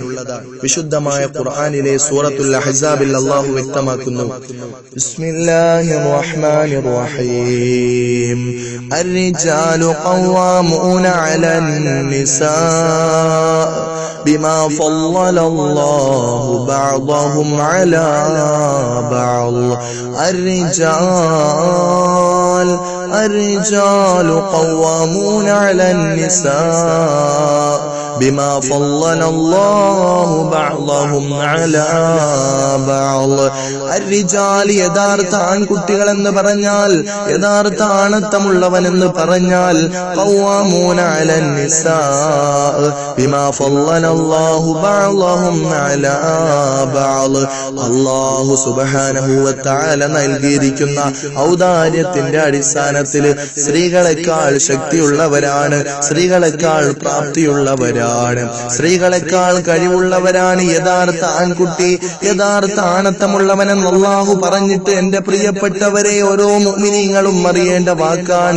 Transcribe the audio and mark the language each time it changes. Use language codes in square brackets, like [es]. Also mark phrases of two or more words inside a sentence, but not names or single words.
[ml] വിശുദ്ധമായ ഖുർആനിലെ സൂറത്തുൽ അഹ്സാബിൽ അല്ലാഹു വ്യക്തമാക്കുന്നു, [ar] بسم الله الرحمن الرحيم، الرجال قوامون على النساء بما فضل الله بعضهم على بعض. الرجال قوامون على النساء بما فضل الله بعضهم على بعض. [ml] الرجال യഥാർത്ഥ ആൺകുട്ടികൾ എന്ന് പറഞ്ഞാൽ, യഥാർത്ഥ ആണത്തമുള്ളവൻ എന്ന് പറഞ്ഞാൽ, [ar] قوامون على النساء بما فضل الله بعضهم على بعض. الله سبحانه وتعالى [ml] നൽകിയിരിക്കുന്ന ഔദാര്യത്തിന്റെ അടിസ്ഥാനത്തില് സ്ത്രീകളെക്കാൾ ശക്തിയുള്ളവരാണ്, സ്ത്രീകളെക്കാൾ പ്രാപ്തിയുള്ളവരാണ്, സ്ത്രീകളെക്കാൾ കഴിവുള്ളവരാണ് യഥാർത്ഥ ആൺകുട്ടി, യഥാർത്ഥ ആണത്തമുള്ളവനെന്ന് അല്ലാഹു പറഞ്ഞിട്ട് എന്റെ പ്രിയപ്പെട്ടവരെ ഓരോ മുഅ്മിനീങ്ങളും അറിയേണ്ട വാക്കാണ്.